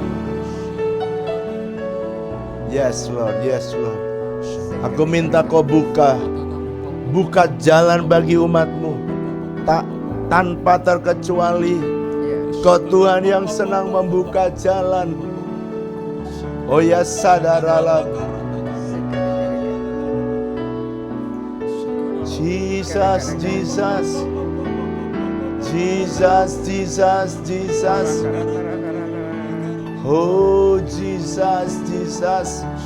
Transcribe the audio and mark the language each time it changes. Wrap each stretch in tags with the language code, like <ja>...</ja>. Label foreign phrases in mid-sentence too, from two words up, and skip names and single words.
<en>Yes Lord, yes Lord.</en> <id>Aku minta kau buka jalan bagi umatmu. Tak tanpa terkecuali. Kau Tuhan yang senang membuka jalan. Oh ya sadaralah. Jesus, Jesus. Jesus, Jesus, Jesus. Oh Jesus, Jesus.</id>